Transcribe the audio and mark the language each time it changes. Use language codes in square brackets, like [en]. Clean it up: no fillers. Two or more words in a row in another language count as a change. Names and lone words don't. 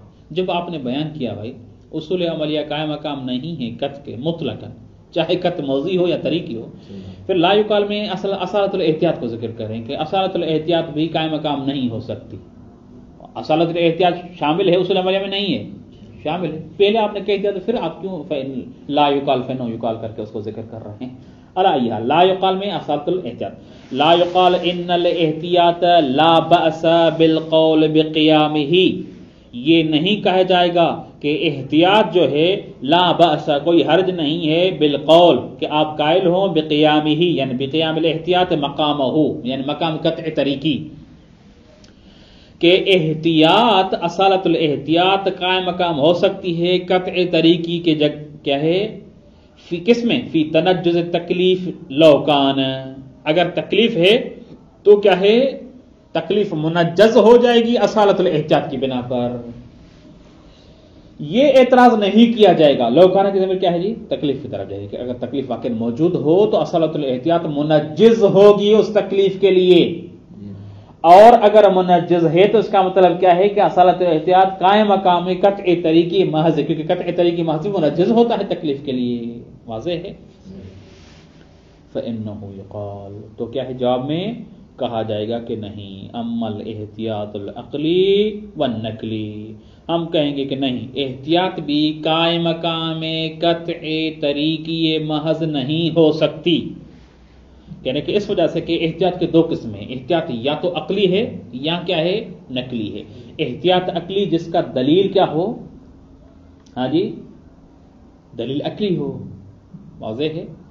[ur] جب آپ نے بیان کیا بھائی اصول عملیہ قائم مقام نہیں ہے قط کے مطلقاً، چاہے قط موضی ہو یا طریقی ہو، پھر [ar] لا یقال [ur] میں اصالت الاحتیاط کو ذکر کریں کہ اصالت الاحتیاط بھی قائم مقام نہیں ہو سکتی. اصالت الاحتیاط شامل ہے اصول عملیہ میں؟ نہیں ہے، شامل ہے. پہلے آپ نے کہہ دیا تو پھر آپ کیوں [ar] لا یقال فإنہ یقال [ur] کر کے اس کو ذکر کر رہے ہیں؟ [ar] علیہ لا یقال [ur] میں اصالت الاحتیاط، [ar] لا یقال ان الاحتیاط لا بأس بالقول بقیامہ، [ur] یہ نہیں کہا جائے گا کہ احتیاط جو ہے لا بأس کوئی حرج نہیں ہے بالقول کہ آپ قائل ہوں بقیامہ، یعنی [ar] بقیام الاحتیاط مقامہ، [ur] یعنی مقام قطع طریقی، کہ احتیاط اصالت الاحتیاط قائم مقام ہو سکتی ہے قطع طریقی کے کیا ہے فی کس میں؟ [ar] فی تنجز تکلیف لوکان، [ur] اگر تکلیف ہے تو کیا ہے تکلیف منجز ہو جائے گی اصالت الاحتیاط کی بنا پر. یہ اعتراض نہیں کیا جائے گا. لوکانہ کی ضمیر کیا ہے جی؟ تکلیف کی طرف جائے گی کہ اگر تکلیف واقع موجود ہو تو اصالت الاحتیاط منجز ہوگی اس تکلیف کے لیے، اور اگر منجز ہے تو اس کا مطلب کیا ہے کہ اصالت الاحتیاط قائم مقام قطع طریقی محض، کیونکہ قطع طریقی محض منجز ہوتا ہے تکلیف کے لیے. واضح ہے؟ [ar] فإنه يقال، [ur] تو کیا ہے جواب میں کہا جائے گا کہ نہیں، [ar] اما الاحتیاط العقلی والنقلی، [ur] ہم کہیں گے کہ نہیں، احتیاط بھی قائم مقام قطع طریقی محض نہیں ہو سکتی. یعنی کہ اس وجہ سے کہ احتیاط کے دو قسم ہیں، احتیاط یا تو عقلی ہے یا کیا ہے نقلی ہے. احتیاط عقلی جس کا دلیل کیا ہو، ہاں جی دلیل عقلی ہو، واضح ہے.